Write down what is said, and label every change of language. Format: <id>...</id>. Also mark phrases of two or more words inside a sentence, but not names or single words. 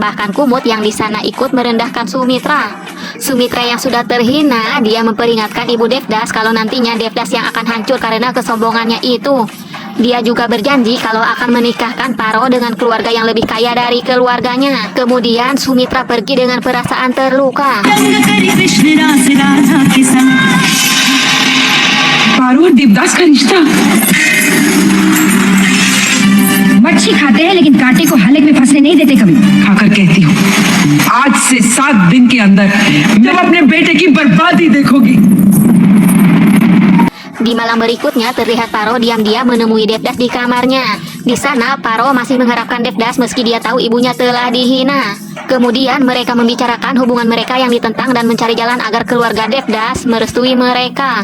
<id>Bahkan Kumut yang di sana ikut merendahkan Sumitra. Sumitra yang sudah terhina, dia memperingatkan Ibu Devdas kalau nantinya Devdas yang akan hancur karena kesombongannya itu. Dia juga berjanji kalau akan menikahkan Paro dengan keluarga yang lebih kaya dari keluarganya. Kemudian Sumitra pergi dengan perasaan terluka.</id> <hi>पारो और देवदास का रिश्ता। मच्छी खाते हैं लेकिन कांटे को हलक में फंसने नहीं देते कभी। खाकर कहती हूँ आज से 7 दिन के अंदर तुम अपने बेटे की बर्बादी देखोगी।</hi> <id>Di malam berikutnya terlihat Paro diam-diam menemui Devdas di kamarnya. Di sana Paro masih mengharapkan Devdas meski dia tahu ibunya telah dihina. Kemudian mereka membicarakan hubungan mereka yang ditentang dan mencari jalan agar keluarga Devdas merestui mereka.</id>